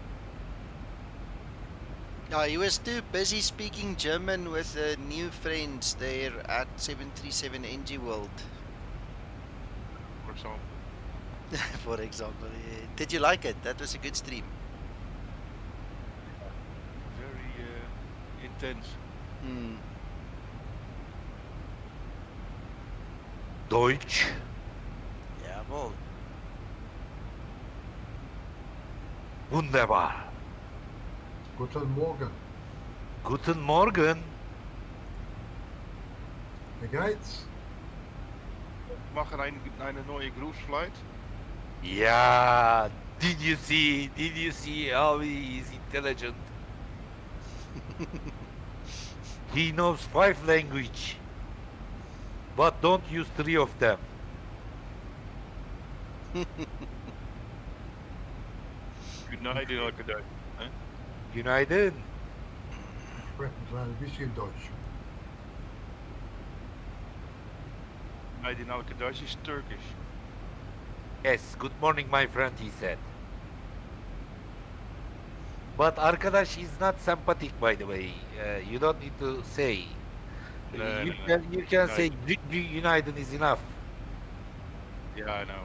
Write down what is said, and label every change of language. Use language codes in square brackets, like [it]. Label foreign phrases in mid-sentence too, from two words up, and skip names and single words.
[en] No, he was too busy speaking German with new friends there at 737 NG World. For example. For example, yeah. Did you like it? That was a good stream. Very intense. [de] Deutsch. Jawohl. Wunderbar. Guten Morgen. Guten Morgen. Wie geht's? Mag er eine neue Groupsflight? [en] Yeah. Did you see how he is intelligent? He knows 5 languages, but don't use 3 of them. [tr] Günaydın arkadaş. Günaydın. [de] Ich spreche ein kleines bisschen Deutsch. [tr] Günaydın arkadaş [en] is Turkish. Yes, good morning my friend, he said. But arkadaş is not sympathetic, by the way. You don't need to say. You can say günaydın is enough. Yeah, I know.